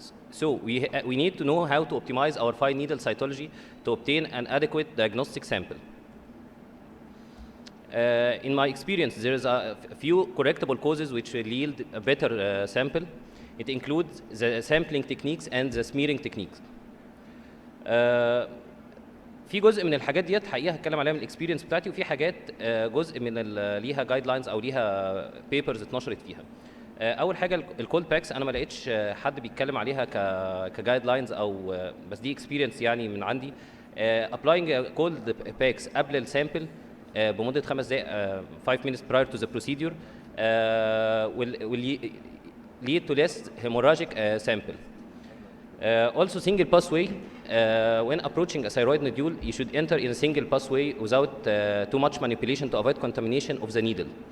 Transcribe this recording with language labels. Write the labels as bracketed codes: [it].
[en] So we need to know how to optimize our fine needle cytology to obtain an adequate diagnostic sample. In my experience, there is a few correctable causes which will yield a better sample. It includes the sampling techniques and the smearing techniques. [ar] في جزء من الحاجات ديت حقيقه هتكلم عليها من الاكسبيرينس بتاعتي وفي حاجات جزء من ليها جايد لاينز او ليها بيبرز اتنشرت فيها. اول حاجه الكولد باكس انا ما لقيتش حد بيتكلم عليها كجايد لاينز او بس دي اكسبيرينس يعني من عندي. ابلاينج كولد باكس قبل السامبل بمده 5 دقائق [en] 5 minutes prior to the procedure will lead to less hemorrhagic sample. Also single pathway, when approaching a thyroid nodule, you should enter in a single pathway without too much manipulation to avoid contamination of the needle.